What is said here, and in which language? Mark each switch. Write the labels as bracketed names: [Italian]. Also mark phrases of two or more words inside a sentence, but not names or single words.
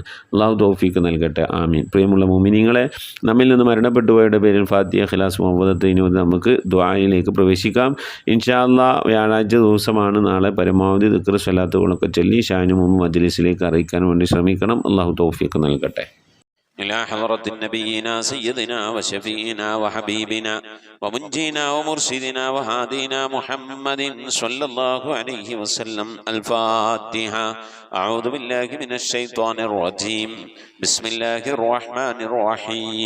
[Malayalam] അല്ലാഹു തൗഫീഖ് നൽകട്ടെ. ആമീൻ. പ്രിയമുള്ള മുഅ്മിനീങ്ങളെ, നമ്മിൽ നിന്ന് മരണപ്പെട്ടു പോയവരുടെ പേരിൽ ഫാത്തിഹ, ഖിലാസ്, മുഹമ്മദത്തിന് നമുക്ക് ദുആയിലേക്ക് പ്രവേശിക്കാം. [Arabic] إن شاء الله [Malayalam] വ്യാഴാഴ്ച ദിവസമാണ്. നാളെ പരമാവധി ദിക്ർ സ്വലാത്തുകളൊക്കെ ചൊല്ലി ഷാനുമും മജ്ലിസിലേക്ക് അറിയിക്കാൻ വേണ്ടി ശ്രമിക്കണം. അല്ലാഹു തൗഫീഖ് നൽകട്ടെ. [Arabic] إلى حضرة نبينا سيدنا وشفينا وحبيبنا ومنجينا ومرشدنا وهادينا محمد صلى الله عليه وسلم. الفاتحة. أعوذ بالله من الشيطان الرجيم. بسم الله الرحمن الرحيم.